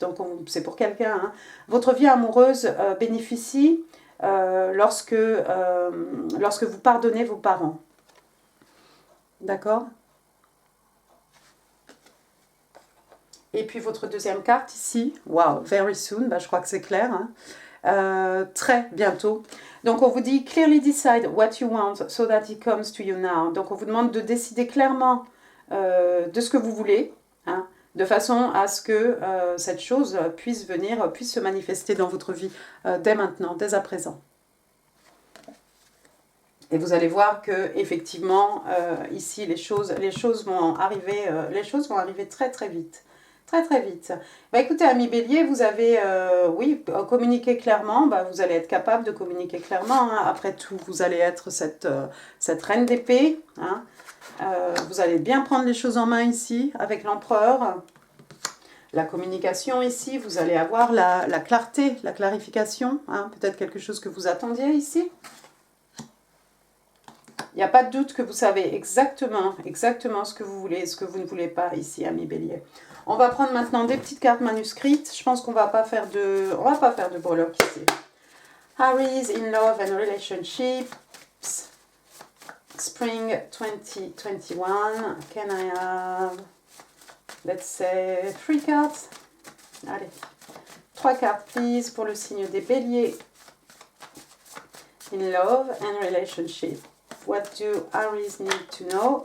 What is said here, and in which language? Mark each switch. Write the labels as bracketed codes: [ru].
[fr] Donc, c'est pour quelqu'un. Hein. Votre vie amoureuse bénéficie lorsque vous pardonnez vos parents. D'accord ? Et puis votre deuxième carte ici, wow, [en] very soon, [fr] je crois que c'est clair, hein. Très bientôt. Donc on vous dit [en] clearly decide what you want so that it comes to you now. [fr] Donc on vous demande de décider clairement de ce que vous voulez, hein, de façon à ce que cette chose puisse se manifester dans votre vie dès maintenant, dès à présent. Et vous allez voir que effectivement ici les choses vont arriver très très vite. Très très vite. Écoutez, ami Bélier, vous avez, communiqué clairement. Vous allez être capable de communiquer clairement. Hein. Après tout, vous allez être cette reine d'épée. Hein. Vous allez bien prendre les choses en main ici, avec l'empereur. La communication ici, vous allez avoir la clarté, la clarification. Hein. Peut-être quelque chose que vous attendiez ici. Il n'y a pas de doute que vous savez exactement ce que vous voulez et ce que vous ne voulez pas ici, amis Bélier. On va prendre maintenant des petites cartes manuscrites. Je pense qu'on va pas faire de breloques ici. [en] Aries in love and relationships. Spring 2021. Can I have, let's say, 3 cards? [fr] Allez, 3 cartes, please, pour le signe des Béliers. [en] In love and relationship. What do Aries need to know?